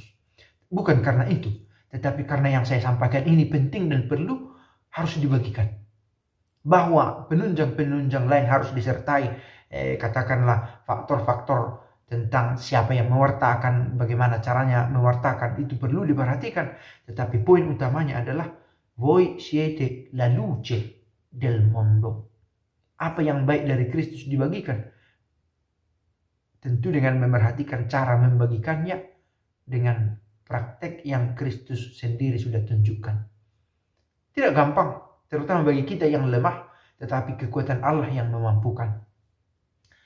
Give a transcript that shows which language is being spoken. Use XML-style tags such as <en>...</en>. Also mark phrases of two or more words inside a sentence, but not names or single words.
<id>Bukan karena itu, tetapi karena yang saya sampaikan ini penting dan perlu, harus dibagikan. Bahwa penunjang-penunjang lain harus disertai, katakanlah faktor-faktor tentang siapa yang mewartakan, bagaimana caranya mewartakan, itu perlu diperhatikan. Tetapi poin utamanya adalah</id> <it>voi siete la luce del mondo.</it> <id>Apa yang baik dari Kristus dibagikan. Tentu dengan memerhatikan cara membagikannya dengan praktek yang Kristus sendiri sudah tunjukkan. Tidak gampang, terutama bagi kita yang lemah, tetapi kekuatan Allah yang memampukan.</id>